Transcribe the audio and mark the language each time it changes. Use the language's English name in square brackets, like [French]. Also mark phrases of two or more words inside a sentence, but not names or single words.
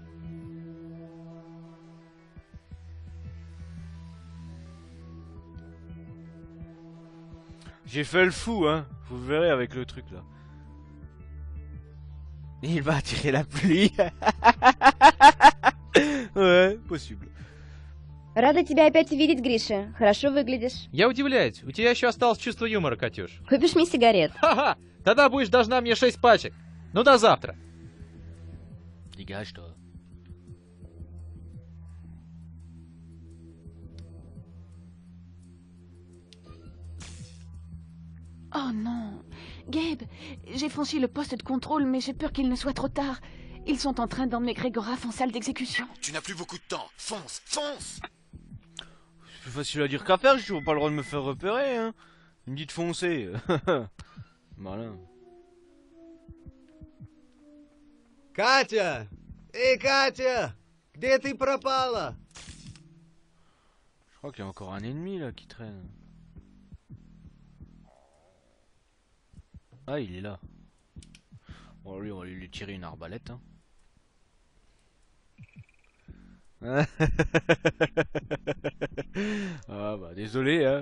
[French] J'ai fait le fou, hein. Vous verrez avec le truc, là. Il va attirer la pluie. Ouais, possible. [Russian] Рада тебя опять видеть, Гриша. Хорошо выглядишь. Я удивляюсь, у тебя еще осталось чувство юмора, Катюш. Купишь мне сигарет? Ха-ха, тогда будешь должна мне 6 пачек. Ну, до завтра. [French] Dégage-toi. Oh non. Gabe, j'ai franchi le poste de contrôle, mais j'ai peur qu'il ne soit trop tard. Ils sont en train d'emmener Grégoraf en salle d'exécution. Tu n'as plus beaucoup de temps. Fonce, fonce! C'est plus facile à dire qu'à faire, j'ai toujours pas le droit de me faire repérer, hein. Il me dit de foncer. Malin. [Russian] Катя! Эй, Катя! Где ты пропала? [French] Je crois qu'il y a encore un ennemi là qui traîne. Ah, il est là. Bon, lui, on va lui tirer une arbalète. Hein. Ah bah, désolé, hein.